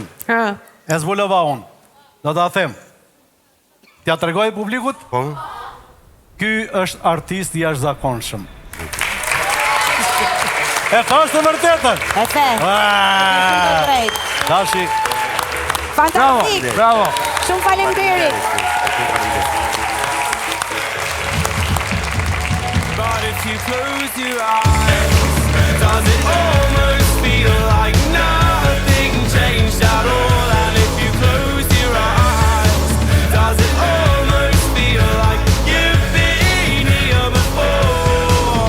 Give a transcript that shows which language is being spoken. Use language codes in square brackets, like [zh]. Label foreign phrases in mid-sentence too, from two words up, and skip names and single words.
[sq] E zbulova unë. Do ta them. T'ja tregoj publikut? Po. Ky është artist i jashtëzakonshëm. E thash të vërtetën. E the. Dashi. Fantastik. Bravo. Shumë faleminderit. [en] But if you close your eyes, does it almost feel like nothing changed at all? And if you close your eyes, does it almost feel like you've been here before?